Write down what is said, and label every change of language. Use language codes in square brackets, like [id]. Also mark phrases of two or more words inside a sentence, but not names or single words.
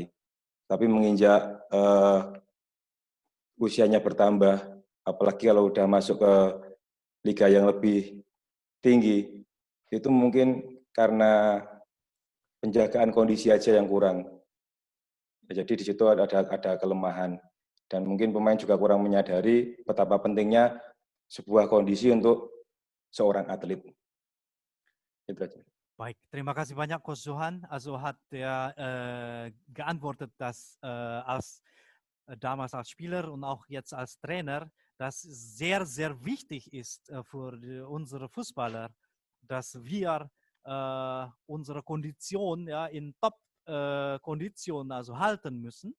[id] Tapi menginjak usianya bertambah, apalagi kalau udah masuk ke liga yang lebih tinggi, itu mungkin karena penjagaan kondisi aja yang kurang. Jadi di situ ada kelemahan. Dan mungkin pemain juga kurang menyadari betapa pentingnya sebuah kondisi untuk seorang atlet. Itu aja. Baik, terima kasih banyak Coach Johan. [de] Also hat er geantwortet, dass damals als Spieler und auch jetzt als Trainer, dass sehr, sehr wichtig ist für unsere Fußballer, dass wir unsere Kondition, ja, in Top-Kondition also halten müssen.